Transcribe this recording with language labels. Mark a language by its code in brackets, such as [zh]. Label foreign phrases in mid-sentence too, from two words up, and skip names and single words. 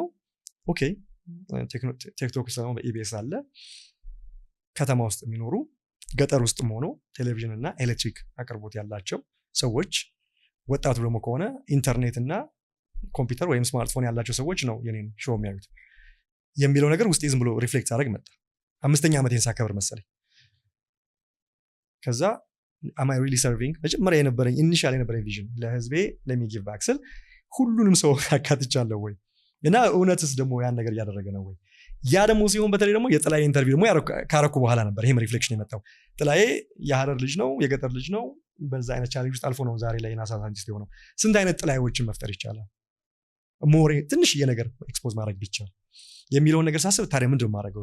[am] ኦኬ ቲክቶክ ሰው በኢቢኤስ አለ። ከተማ ውስጥ የሚኖሩ ገጠር ውስጥም ሆኖ ቴሌቪዥን እና ኤሌክትሪክ አቅርቦት ያላቸው ሰዎች፣ ወጣቱ ደግሞ ከሆነ ኢንተርኔት እና ኮምፒውተር ወይም ስማርትፎን ያላቸው ሰዎች ነው የኔን ሾው የሚያዩት የሚለው ነገር ውስጥ ዝም ብሎ ሪፍሌክት አደረግ መጣ። 5ኛ ዓመቴን ሳከብር መሰለኝ። ከዛ [en] am I really serving [am] መጀመሪያ የነበረኝ ኢኒሺያል የነበረኝ ቪዥን ለህዝቤ [en] let me give back [am] ስል ሁሉንም ሰው አካትቻለሁ ወይ እና እውነትስ ደግሞ ያን ነገር እያደረገ ነው ወይ? ያ ደግሞ ሲሆን በተለይ ደግሞ የጥላዬ ኢንተርቪው ደግሞ ካረኩ በኋላ ነበር ይሄም ሪፍሌክሽን የመጣው። ጥላዬ የሀረር ልጅ ነው፣ የገጠር ልጅ ነው። በዛ አይነት ቻሌንጅ ውስጥ አልፎ ነው ዛሬ ላይ ናሳ ሳይንቲስት የሆነው። ስንት አይነት ጥላዬዎችን መፍጠር ይቻላል ሞሬ ትንሽዬ ነገር ኤክስፖዝ ማድረግ ቢቻል የሚለውን ነገር ሳስብ ታዲያ ምንድን ማድረገው?